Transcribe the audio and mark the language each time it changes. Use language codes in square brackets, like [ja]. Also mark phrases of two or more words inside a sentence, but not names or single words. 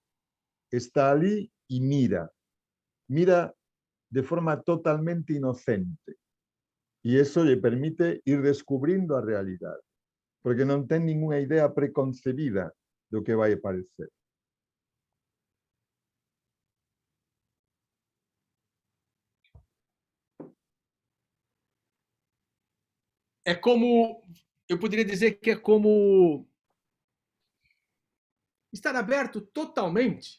[gl] Está ali e mira de forma totalmente inocente. E eso lle permite ir descubrindo a realidade, porque non ten ninguna idea preconcebida do que vai aparecer. [pt] É como, eu poderia dizer que é como estar aberto totalmente.